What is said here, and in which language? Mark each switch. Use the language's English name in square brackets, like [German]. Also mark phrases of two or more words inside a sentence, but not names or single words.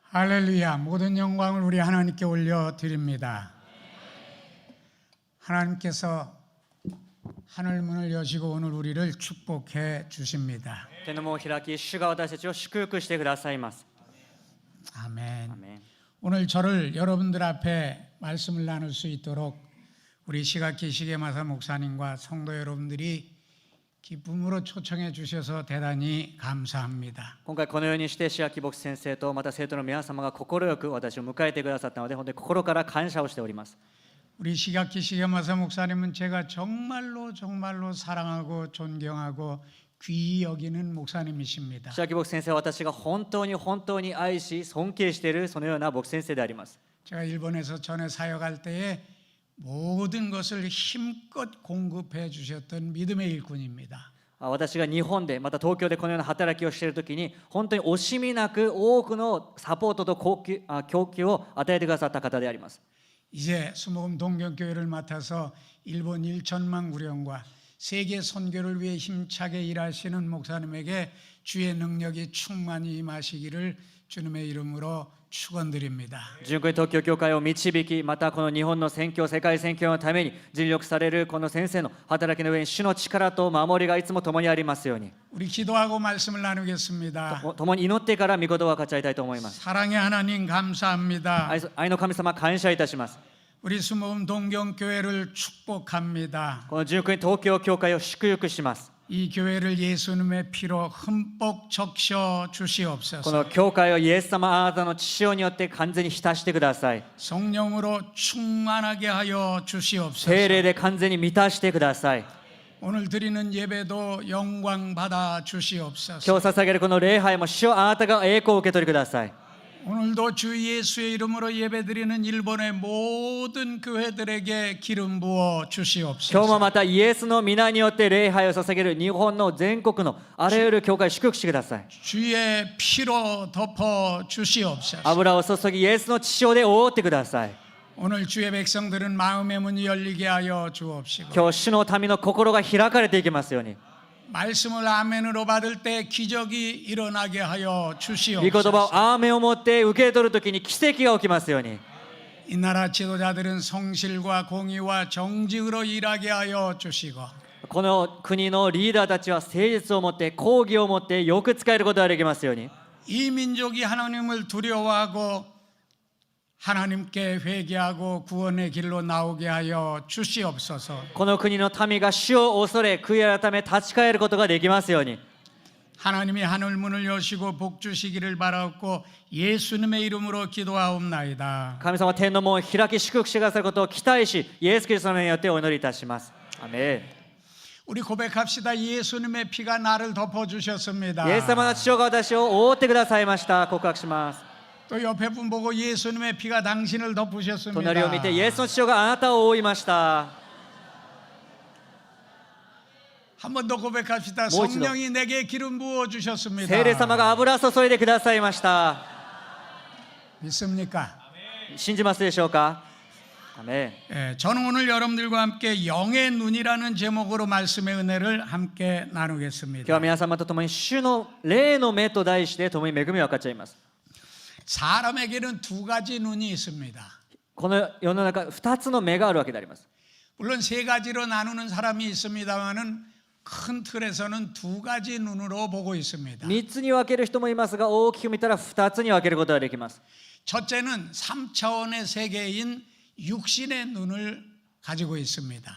[Korean] 할렐루야. 모든 영광을 우리 하나님께 올려드립니다. 하나님께서 하늘 문을 여시고 오늘 우리를 축복해 주십니다. [Japanese] 天の門を開き、主が私たちを祝福してくださいます。 [Korean] 아멘. [Japanese] アーメン。 [Korean] 오늘 저를 여러분들 앞에 말씀을 나눌 수 있도록 우리 시각기 시계마사 목사님과 성도 여러분들이 기쁨으로 초청해 주셔서 대단히 감사합니다. [Japanese] 今回このようにして志垣牧師先生とまた生徒の皆様が快く私を迎えてくださったので、本当に心から感謝をしております。 [Korean] 우리 시각기 시계마사 목사님은 제가 정말로 사랑하고 존경하고 귀히 여기는 목사님이십니다. [Japanese] 志垣牧師先生は私が本当に愛し尊敬しているそのような牧師先生であります。 [Korean] 제가 일본에서 전에 사역할 때에 모든 것을 힘껏 공급해 주셨던 믿음의 일꾼입니다. [Japanese] 私が日本でまた東京でこのような働きをしているときに本当に惜しみなく多くのサポートと供給を与えてくださった方であります。 [Korean] 이제 수목음 동경교회를 맡아서 일본 1천만 구령과 세계 선교를 위해 힘차게 일하시는 목사님에게 주의 능력이 충만히 임하시기를 주님의 이름으로 축원드립니다. [Japanese] 純国東京教会を導き、またこの日本の宣教、世界宣教のために尽力されるこの先生の働きの上に主の力と守りがいつも共にありますように。 [Korean] 우리 기도하고 말씀을 나누겠습니다. [Japanese] 共に祈ってから御言葉を語りたいと思います。 [Korean] 사랑의 하나님 감사합니다. [Japanese] 愛の神様感謝いたします。 [Korean] 우리 수목음 동경교회를 축복합니다. [Japanese] この純国東京教会を祝福します。 [Korean] 이 교회를 예수님의 피로 흠뻑 적셔 [Japanese] こ [Korean] 주시옵소서. [Japanese] の教会をイエス様あなたの血潮によって完全に浸してください。 [Korean] 성령으로 충만하게 하여 주시옵소서. [Japanese] 聖霊で完全に満たしてください。 [Korean] 오늘 드리는 예배도 영광 받아 주시옵소서. [Japanese] 今日捧げるこの礼拝も主よあなたが栄光を受け取りください。 [Korean] 오늘도 주 예수의 이름으로 예배드리는 일본의 모든 교회들에게 기름 부어 [Japanese] 今日も [Korean] 주시옵소서. [Japanese] またイエスの皆によって礼拝を捧げる日本の全国のあらゆる教会を祝福してください。 [Korean] 주의 피로 덮어 주시옵소서. [Japanese] 油を注ぎイエスの血潮で覆ってください。 [Korean] 오늘 주의 백성들은 마음의 문이 열리게 하여 주옵시고 [Japanese] 今日主の民の心が開かれていきますように。 [Korean] 말씀을 아멘으로 받을 때 기적이 일어나게 하여 [Japanese] 御言葉 [Korean] 주시옵소서. [Japanese] をアーメンを持って受け取るときに奇跡が起きますように。 [Korean] 이 나라 지도자들은 성실과 공의와 정직으로 일하게 하여 주시고 [Japanese] この国のリーダーたちは誠実を持って公義を持ってよく使えることができますように。 [Korean] 이 민족이 하나님을 두려워하고 하나님께 회개하고 구원의 길로 나오게 하여 주시옵소서. [Japanese] この国の民が主を恐れ悔い改め立ち返ることができますように。 [Korean] 하나님이 하늘 문을 여시고 복 주시기를 바라옵고 예수님의 이름으로 기도하옵나이다. [Japanese] 神様は天の門を開き祝福してくださることを期待し、イエス・キリストの名によってお祈りいたします。アメン。 [Korean] 우리 고백합시다. 예수님의 피가 나를 덮어 주셨습니다. [Japanese] イエス様の血潮が私を覆ってくださいました。告白します。 [Korean] 또 옆에 분 보고 예수님의 피가 당신을 [Japanese] 隣を [Korean] 덮으셨습니다. [Japanese] 見てイエスの血潮があなたを覆いました。 [Korean] 한 번 더 고백합시다. 뭐 있어요? 성령이 내게 기름 부어 주셨습니다. [Japanese] 聖霊様が油注いでくださいました。 [Korean] 믿습니까? [Japanese] 信じますでしょうか。アメン。 [Korean] 예, 저는 오늘 여러분들과 함께 영의 눈이라는 제목으로 말씀의 은혜를 함께 [Japanese] 今日は [Korean] 나누겠습니다. [Japanese] 皆様と共に主の霊の目と題して共に恵みを分かち合います。 [Korean] 사람에게는 두 가지 눈이 있습니다. [Japanese] この世の中2つの目があるわけであります。 [Korean] 물론 세 가지로 나누는 사람이 있습니다만은 큰 틀에서는 두 가지 눈으로 보고 있습니다. [Japanese] 3 つに分ける人もいますが、大きく見たら2つに分けることができます。 [Korean] 첫째는 3차원의 세계인 육신의 눈을 가지고 있습니다.